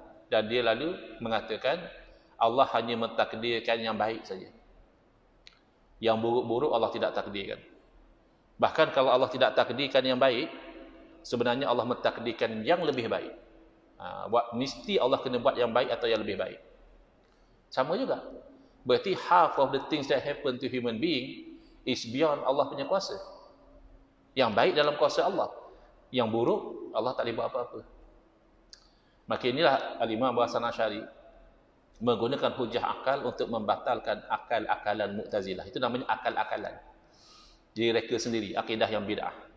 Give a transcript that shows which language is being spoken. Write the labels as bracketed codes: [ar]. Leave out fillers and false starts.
[ms] Dan dia lalu mengatakan Allah hanya mentakdirkan yang baik saja. Yang buruk-buruk Allah tidak takdirkan. Bahkan kalau Allah tidak takdirkan yang baik, sebenarnya Allah mentakdirkan yang lebih baik. Mesti Allah kena buat yang baik atau yang lebih baik. Sama juga. Berarti [en] half of the things that happen to human being is beyond [ms] Allah punya kuasa. Yang baik dalam kuasa Allah. Yang buruk, Allah tak boleh buat apa-apa. Maka inilah Al-Imam Abu Hasan Asy'ari menggunakan hujah akal untuk membatalkan akal-akalan Mu'tazilah. Itu namanya akal-akalan. Jadi reka sendiri, akidah yang bid'ah.